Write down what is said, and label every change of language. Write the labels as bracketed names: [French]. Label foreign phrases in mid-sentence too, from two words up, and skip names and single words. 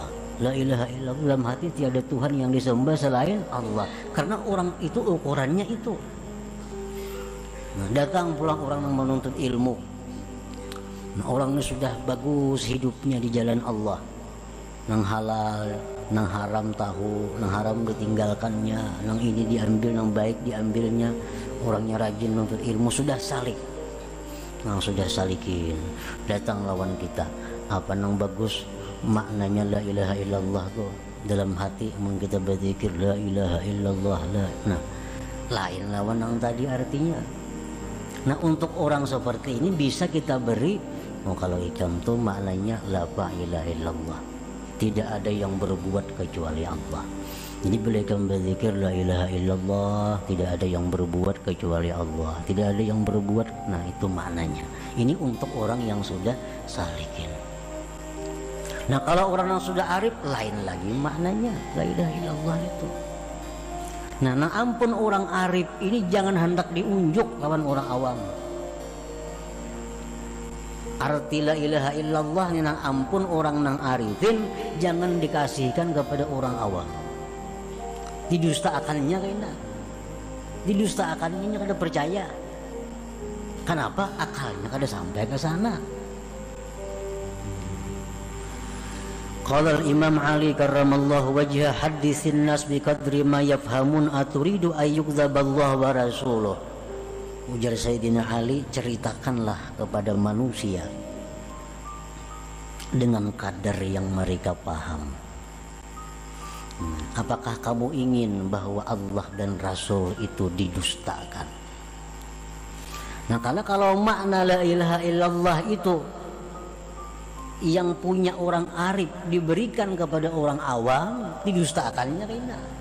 [Arabic] لا إله إلا الله, [Indonesian] dalam hati tiada Tuhan yang disembah selain Allah. Karena orang itu ukurannya itu. Nah, datang pulang orang yang menuntut ilmu. Nah, orang ini sudah bagus hidupnya di jalan Allah. [Banjar] Nang halal, nang haram tahu, nang haram ditinggalkannya, nang ini diambil, nang baik diambilnya. [Indonesian] Orangnya rajin menuntut ilmu, sudah salik. Nang sudah salikin, datang lawan kita, apa nang bagus maknanya [Arabic] لا إله إلا الله [Indonesian] tuh dalam hati mungkin kita berzikir [Arabic] لا إله إلا الله [Indonesian] la. Nah, lain lawan yang tadi artinya. Nah, untuk orang seperti ini bisa kita beri, kalau ikam tuh maknanya [Arabic] لا إله إلا الله, [Indonesian] tidak ada yang berbuat kecuali Allah. Jadi bila ikam berzikir [Arabic] لا إله إلا الله, [Indonesian] tidak ada yang berbuat kecuali Allah, tidak ada yang berbuat. Nah, itu maknanya. Ini untuk orang yang sudah salikin. Nah, kalau orang yang sudah arif, lain lagi maknanya [Arabic] لا إله إلا الله [Indonesian] itu. Nah, ampun orang arif ini jangan hendak diunjuk lawan orang awam. Arti [Arabic] لا إله إلا الله [Indonesian] ini nang ampun orang nang arifin jangan dikasihkan kepada orang awam. Didustaakannya kayaknya, didustaakannya kada percaya. Kenapa? Akalnya kada sampai ke sana. [Arabic] قال إمام علي كرم الله وجهه حدثوا الناس بقدر ما يفهمون أتريدون أن يكذب الله ورسوله. [Indonesian] Ujar Sayyidina Ali, ceritakanlah kepada manusia dengan kadar yang mereka paham. Apakah kamu ingin bahwa Allah dan Rasul itu didustakan? Nah, kalau makna [Arabic] لا إله إلا الله [Indonesian] itu yang punya orang arif diberikan kepada orang awam, didustakannya Rina.